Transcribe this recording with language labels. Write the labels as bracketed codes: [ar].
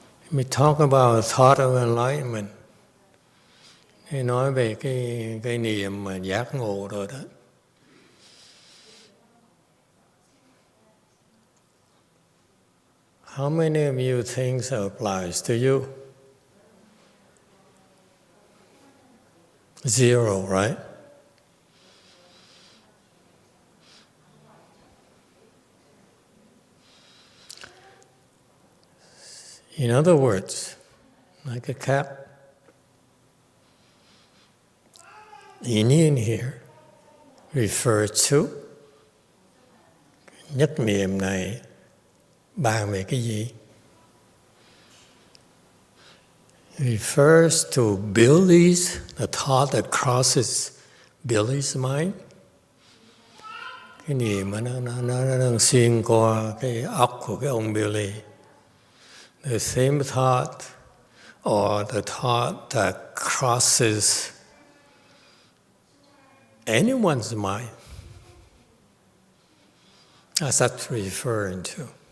[en] We talk about thought of enlightenment. [vi] Thì nói về cái niệm mà giác ngộ rồi đó. [en] How many of you think it applies to you? Zero, right? In other words, like a cat, [vi] ý niệm [en] here refers to [vi] nhất niệm này bàn về cái gì? [en] Refers to Billy's, the thought that crosses Billy's mind. [vi] Cái niệm mà nó đang xuyên qua cái óc của cái ông Billy. [en] The same thought or the thought that crosses anyone's mind. That's what referring to.